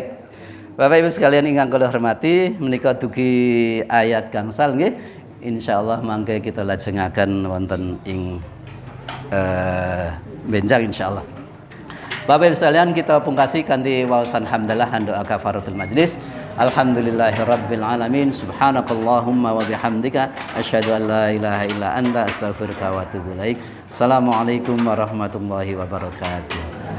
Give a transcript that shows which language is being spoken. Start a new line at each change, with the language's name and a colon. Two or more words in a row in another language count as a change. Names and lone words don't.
Javanese: Bapak Ibu sekalian ingkang kula hormati, menika dugi ayat gangsal nggih. Insyaallah mangke kita lajengaken wonten ing benjang insyaallah. Bapak Ibu sekalian kita pungkasi kanthi waosan hamdalah dan doa
Arabic: كفارة المجلس. الحمد لله رب العالمين. سبحانك اللهم وبحمدك أشهد أن لا إله إلا أنت أستغفرك وأتوب إليك. السلام عليكم ورحمة الله وبركاته.